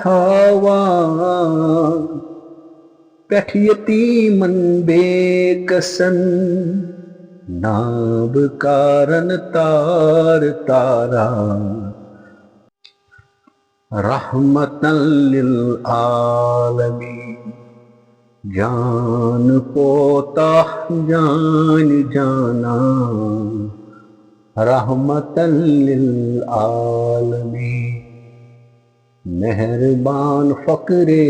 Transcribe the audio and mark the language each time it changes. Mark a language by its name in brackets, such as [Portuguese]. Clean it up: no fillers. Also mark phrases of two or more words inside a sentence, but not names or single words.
[Kashmiri] تھاوان پٹھ یتیمن بے کسن ناب کارن تار تارا رحمتاً للعالمین جان پوتا جان جانا [Arabic] رحمتاً للعالمین [Kashmiri] مہربان فقر